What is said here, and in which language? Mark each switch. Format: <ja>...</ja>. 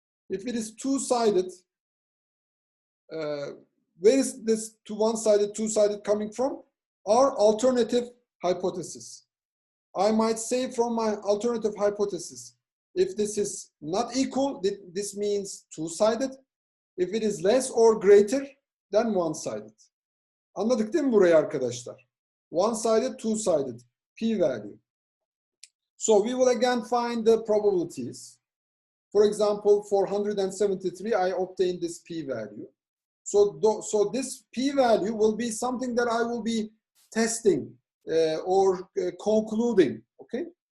<en>If it is two-sided, where is this to one-sided, two-sided coming from? Our alternative hypothesis. I might say from my alternative hypothesis, if this is not equal, this means two-sided. If it is less or greater, then one-sided.</en> <tr>Anladık değil mi burayı arkadaşlar?</tr> <en>One-sided, two-sided, p-value. So we will again find the probabilities. For example, for 173, I obtained this p-value. So this p-value will be something that I will be testing or concluding, okay?</en>